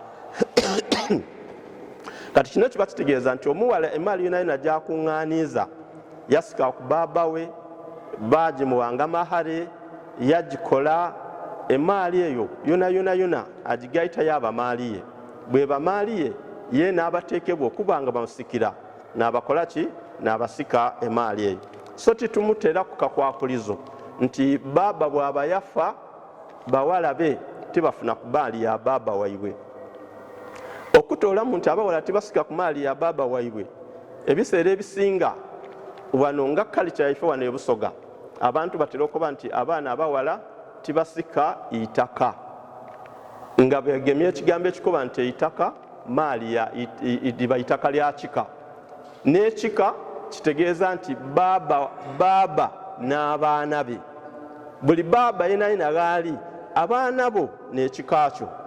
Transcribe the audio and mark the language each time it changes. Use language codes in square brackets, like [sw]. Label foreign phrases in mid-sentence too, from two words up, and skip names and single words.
[xog] Kati kino kiba kitegeeza nti omuwala emaali yona yona gy'akuŋŋaaniiza yasika ku baaba we, baagimuwanga mahare, yagikola, emaali eyo yona yona yona agigayitayo abamaali ye. Bwe bamaali ye ye n'abateekebwa okuba nga bamusikira, n'abakola ki? N'abasika emaali eyo. So titumutera ku kakwakulizo nti baba bw'aba yafa bawala be tibafuna ku maali ya baba waibwe. Okutoolamu nti abawala tibasika ku maali ya baba waibwe, ebiseera ebisinga wano nga kalicha yaife wano e Busoga abantu batera okuba nti abaana abawala tibasika itaka, nga begemye ekigambo ekikuba nti eitaka maali diba itaka lya kika, n'ekika kitegeeza nti baba n'abaana be, buli baba yenayina gaali abaana bo n'ekika kyo.